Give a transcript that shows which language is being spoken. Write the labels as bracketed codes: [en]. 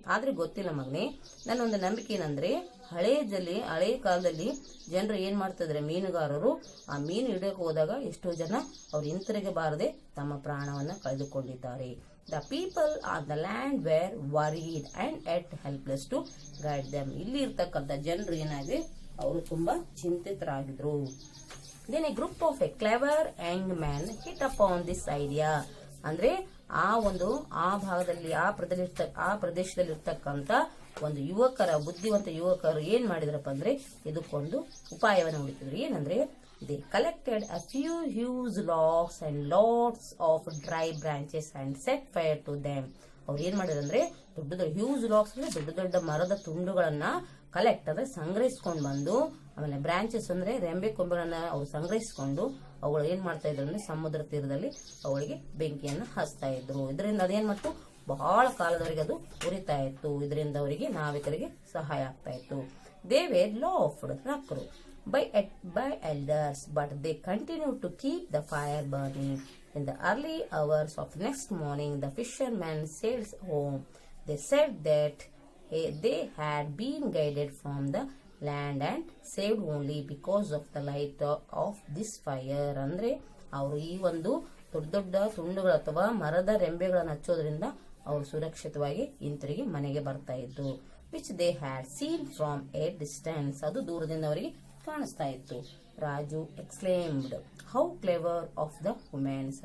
[kn] ಆದ್ರೆ ಗೊತ್ತಿಲ್ಲ ಮಗನೇ, ನನ್ನೊಂದು ನಂಬಿಕೆ ಏನಂದ್ರೆ, ಹಳೆ ಕಾಲದಲ್ಲಿ ಜನರು ಏನ್ ಮಾಡ್ತಿದ್ರೆ, ಮೀನುಗಾರರು ಆ ಮೀನು ಹಿಡಿಯಕ್ಕೆ ಹೋದಾಗ ಎಷ್ಟೋ ಜನ ಅವ್ರು ಹಿಂತಿರುಗಿ ಬಾರದೆ ತಮ್ಮ ಪ್ರಾಣವನ್ನ ಕಳೆದುಕೊಂಡಿದ್ದಾರೆ. [en] The people on the land were worried and at helpless to guide them. [kn] ಇಲ್ಲಿ ಇರ್ತಕ್ಕಂಥ ಜನರು ಏನಾಗಿದೆ, ಅವರು ತುಂಬಾ ಚಿಂತಿತರಾಗಿದ್ರು. [en] Then a group of a clever young men hit upon this idea. [kn] ಅಂದ್ರೆ ಆ ಭಾಗದಲ್ಲಿ ಆ ಪ್ರದೇಶದಲ್ಲಿ ಇರ್ತಕ್ಕಂಥ ಒಂದು ಬುದ್ಧಿವಂತ ಯುವಕರು ಏನ್ ಮಾಡಿದ್ರಪ್ಪ ಅಂದ್ರೆ, ಇದಕ್ಕೊಂದು ಉಪಾಯವನ್ನು ಹುಡುಕಿದ್ರು. [en] ಏನಂದ್ರೆ, they collected a few huge logs and lots of dry branches and set fire to them. [kn] ಅವ್ರು ಏನ್ ಮಾಡಿದ್ರಂದ್ರೆ, ದೊಡ್ಡ ಹ್ಯೂಜ್ ಲಾಕ್ಸ್ ಅಂದ್ರೆ ದೊಡ್ಡ ಮರದ ತುಂಡುಗಳನ್ನ ಕಲೆಕ್ಟ್ ಅಂದ್ರೆ ಸಂಗ್ರಹಿಸ್ಕೊಂಡು ಬಂದು, ಆಮೇಲೆ ಬ್ರಾಂಚಸ್ ಅಂದ್ರೆ ರೆಂಬೆ ಕೊಂಬೆಗಳನ್ನ ಅವ್ರು ಸಂಗ್ರಹಿಸಿಕೊಂಡು ಅವುಗಳು ಏನ್ ಮಾಡ್ತಾ ಇದ್ರು ಅಂದ್ರೆ ಸಮುದ್ರ ತೀರದಲ್ಲಿ ಅವಳಿಗೆ ಬೆಂಕಿಯನ್ನ ಹಚ್ತಾ ಇದ್ರು. ಇದರಿಂದ ಅದೇನ್ ಮತ್ತು ಬಹಳ ಕಾಲದವರೆಗೆ ಅದು ಉರಿತಾ ಇತ್ತು. ಇದರಿಂದ ಅವರಿಗೆ ನಾವಿಕರಿಗೆ ಸಹಾಯ ಆಗ್ತಾ ಇತ್ತು. [en] they were laughed, [kn] ನಕ್ಕರು [en] by elders, but they continued to keep the fire burning. In the early hours of next morning, the fishermen sailed home. They said that they had been guided from the land and saved only because of the light of this fire. [kn] ಅಂದ್ರೆ ಅವರು ಈ ಒಂದು ದೊಡ್ಡ ದೊಡ್ಡ ತುಂಡುಗಳು ಅಥವಾ ಮರದ ರೆಂಬೆಗಳನ್ನು ಹಚ್ಚೋದ್ರಿಂದ ಅವರು ಸುರಕ್ಷಿತವಾಗಿ ಹಿಂತಿರುಗಿ ಮನೆಗೆ ಬರ್ತಾ ಇದ್ರು. [en] which they had seen from a distance, [kn] ಅದು ದೂರದಿಂದ ಅವರಿಗೆ ಕಾಣಿಸ್ತಾ ಇತ್ತು. [en] Raju exclaimed, how clever of the womens.